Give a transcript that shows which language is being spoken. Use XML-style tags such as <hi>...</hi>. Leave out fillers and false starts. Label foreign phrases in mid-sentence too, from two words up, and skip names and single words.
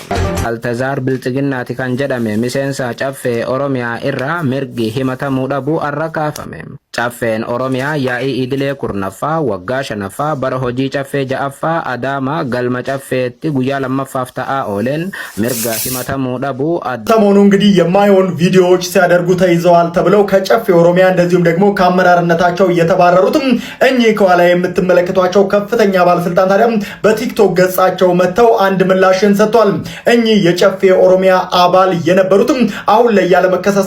<om>Baltazaar Bilxiginnaati kan jedhame miseensa caffee Oromiyaa irraa mirgi himatamuu dhabuu arra kaafame. Caffeen Oromiyaa yaa'ii idilee kurnaffaa waggaa shanaffaa bara hojii caffee ja'affaa Adaamaa galma caffeetti guyyaa lammaffaaf ta'aa ooleen mirga himatamuu dhabuu</om> <am>ሰሞኑ እንግዲህ የማይሆን ቪዲዮዎች ሲያደርጉ ተይዘዋል ተብለው ከጨፌ ኦሮሚያ እንደዚሁም ደግሞ ከአመራርነታቸው እየተባረሩትም እኚህ ከኋላ የምትመለከቷቸው ከፍተኛ ባለስልጣን ታዲያ በቲክቶክ ገጻቸው መተው አንድ ምላሽን ሰጥቷል። እኚህ የጨፌ ኦሮሚያ አባል የነበሩትም አሁን ላይ ያለ መከሰስ</am>